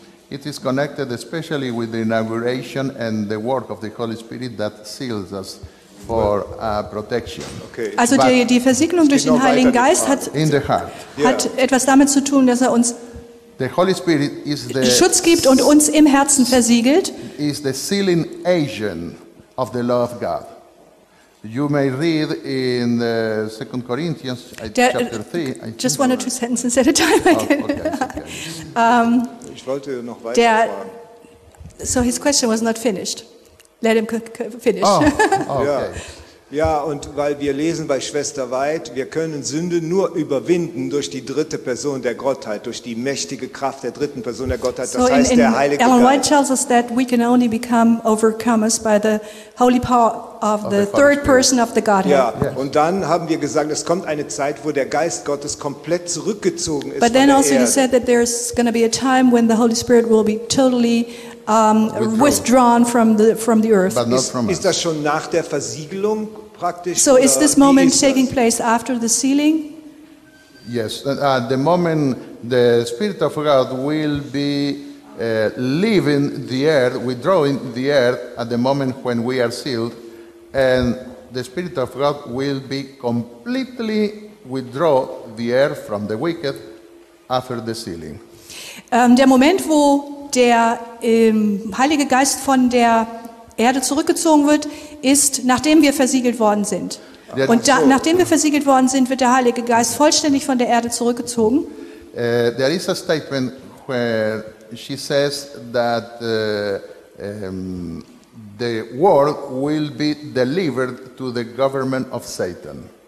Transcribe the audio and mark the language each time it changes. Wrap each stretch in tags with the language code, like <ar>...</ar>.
<en>It is connected especially with the inauguration and the work of the Holy Spirit that seals us for protection. Okay.</en> <de>Also die Versiegelung durch den Heiligen Geist hat etwas damit zu tun, dass er uns</de> <en>the Holy Spirit is the</en> <de>Schutz gibt und uns im Herzen versiegelt.</de> <en>Is the sealing agent of the love of God. You may read in 2 Corinthians chapter 3. Just one or two sentences at a time.</en> <de>Ich wollte noch weiter fragen.</de> <en>So his question was not finished. Let him finish. Oh, okay.</en> <de>Ja, und weil wir lesen bei Schwester Weid, wir können Sünde nur überwinden durch die dritte Person der Gottheit, durch die mächtige Kraft der dritten Person der Gottheit, das heißt der Heilige Geist.</de> <en>Ellen White tells us that we can only become overcomers by the holy power of the third person of the Godhead.</en> <de>Ja, und dann haben wir gesagt, es kommt eine Zeit, wo der Geist Gottes komplett zurückgezogen ist.</de> <en>But then also he said that there's going to be a time when the Holy Spirit will be totally withdrawn from the earth.</en> <de>But not from us. Ist das schon nach der Versiegelung praktisch?</de> <en>So is this moment taking place after the sealing? Yes, the moment the Spirit of God will be leaving the earth, withdrawing the earth at the moment when we are sealed, and the Spirit of God will be completely withdraw the earth from the wicked after the sealing.</en> <de>Der Moment, wo der Heilige Geist von der Erde zurückgezogen wird, ist, nachdem wir versiegelt worden sind. Und nachdem wir versiegelt worden sind, wird der Heilige Geist vollständig von der Erde zurückgezogen.</de> <en>There is a statement where she says that the world will be delivered to the government of Satan.</en>